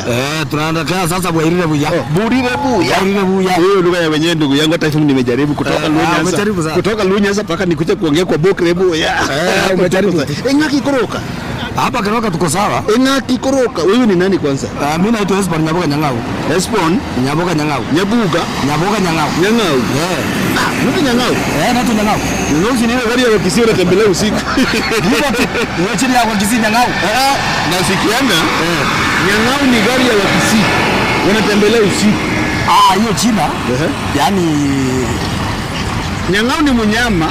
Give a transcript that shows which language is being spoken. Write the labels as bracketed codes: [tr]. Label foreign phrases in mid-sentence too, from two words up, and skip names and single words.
[sw] Tunaenda sasa Bwakire Boya. Burire Boya. Burire Boya. Hiyo lugha ya wenyewe ndugu yangu, hata hivi nimejaribu kutoka Lunyasa. Kutoka Lunyasa mpaka nikuje kuongea kwa Bokire Boya. Umejaribu. [guz] Engaki Koroka. [sw] Hapa Kiroka tuko sawa. [guz] Engaki Koroka. [sw] Wewe ni nani kwanza? Mimi naitwa Espon Nyaboga Nyang'au. Espon Nyaboga Nyang'au. Nyaboga Nyang'au. Nyang'au. Mtu Nyang'au. Natu Nyang'au. Nyang'au ni ile gari ya Kisii unatembelea usiku. Ndio chini ya Kisii Nyang'au. Na sikiana Nyang'au ni gari ya Kisii unatembelea usiku. Hiyo China. Yaani Nyang'au ni mnyama.